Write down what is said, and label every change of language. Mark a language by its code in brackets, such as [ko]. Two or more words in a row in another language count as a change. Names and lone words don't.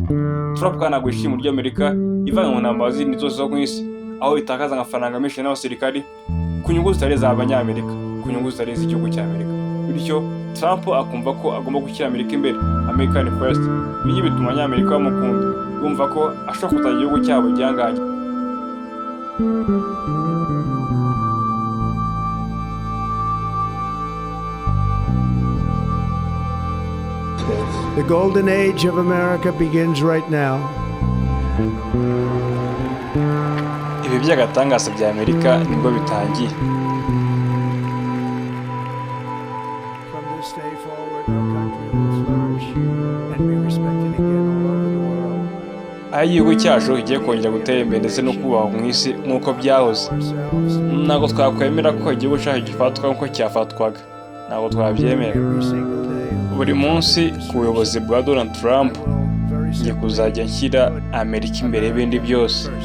[rw] Trump kandi ntabwo yishimira uburyo Amerika ivanga mu ntambara zindi zose zo ku isi, aho itakaza amafaranga menshi n'abasirikari ku nyungu zitari iz'abanyamerika, ku nyungu zitari iz'igihugu cya Amerika. Bityo Trump akumva ko agomba gushyira Amerika imbere, [en] American First. [rw] Ibi bituma abanyamerika bamukunda, bumva ko ashobora kuzajya igihugu cyabo igihangange. [en] The golden age of America begins right now. [rw] Ibi by'agatangaza bya Amerika nibwo bitangiye. [en] From this day forward, our country will flourish and be respected again all over the world. [rw] aho igihugu cyacu kigiye kongera gutera imbere ndetse no kubahwa mu isi nk'uko byahoze. Ntabwo twakwemera ko igihugu cyacu gifatwa nk'uko cyafatwaga, ntabwo twabyemera. Buri munsi ku buyobozi bwa Donald Trump ngiye kuzajya nshyira Amerika imbere y'ibindi byose.